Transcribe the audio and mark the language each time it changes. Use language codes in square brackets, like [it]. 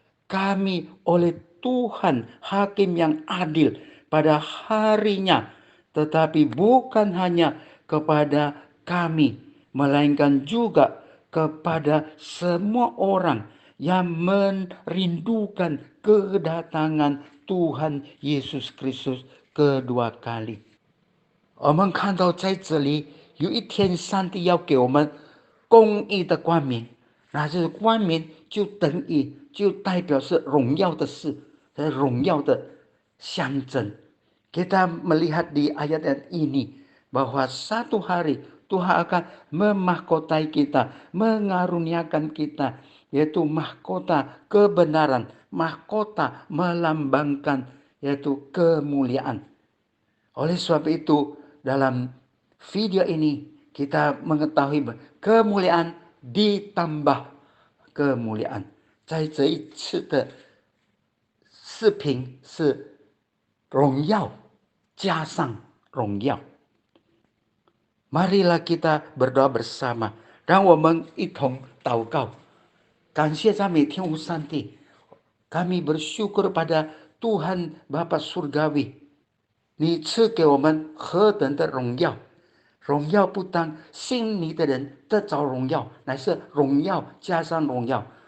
[id] kami oleh Tuhan Hakim yang adil pada harinya, tetapi bukan hanya kepada kami, melainkan juga kepada semua orang yang merindukan kedatangan Tuhan Yesus Kristus kedua kali。 [zh] 我们看到在这里有一天上帝要给我们公义的冠冕，那就是冠冕就等于就代表是荣耀的事，荣耀的象征。 [id] Kita melihat di ayat-ayat ini bahwa satu hari Tuhan akan memahkotai kita, mengaruniakan kita, yaitu mahkota kebenaran, mahkota melambangkan yaitu kemuliaan. Oleh sebab itu, dalam video ini kita mengetahui kemuliaan ditambah kemuliaan。 [zh] 在这一次的视频是荣耀加上荣耀。 [id] Marilah kita berdoa bersama dan [zh] 我们一同祷告。感谢赞美天父上帝， [id] kami bersyukur pada Tuhan Bapa Surgawi， [zh] 你赐给我们何等的荣耀！荣耀不当信你的人得着荣耀，乃是荣耀加上荣耀。